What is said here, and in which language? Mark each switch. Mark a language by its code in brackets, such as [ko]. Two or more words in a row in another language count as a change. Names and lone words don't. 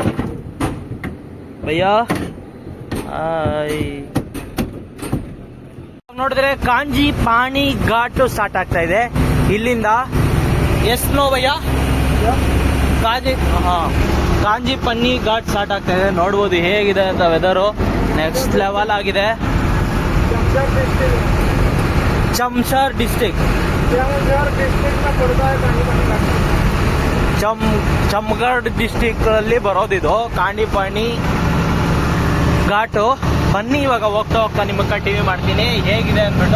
[kn] ಭಯ್ಯ ನೋಡಿದ್ರೆ ಕಾಂಜಿ ಪಾಣಿ ಘಾಟ್ ಸ್ಟಾರ್ಟ್ ಆಗ್ತಾ ಇದೆ ಇಲ್ಲಿಂದ. ನೋ ಭಯ್ಯ, ಕಾಂಜಿ ಪನ್ನಿ ಘಾಟ್ ಸ್ಟಾರ್ಟ್ ಆಗ್ತಾ ಇದೆ. ನೋಡ್ಬೋದು ಹೇಗಿದೆ ಅಂತ ವೆದರು, [en] next level [kn] ಆಗಿದೆ. [hi] चमशर डिस्ट्रिक्ट में पड़ता है [kn] ಚಮ್ಗಡ್ ಡಿಸ್ಟಿಕ್ ಬರೋದಿದು ಕಾಂಡಿಪಾಣಿ ಘಾಟು. ಬನ್ನಿ ಇವಾಗ ಹೋಗ್ತಾ ಹೋಗ್ತಾ ನಿಮಗೆ ಕಂಟಿನ್ಯೂ ಮಾಡ್ತೀನಿ ಹೇಗಿದೆ ಅಂದ್ಬಿಟ್ಟು.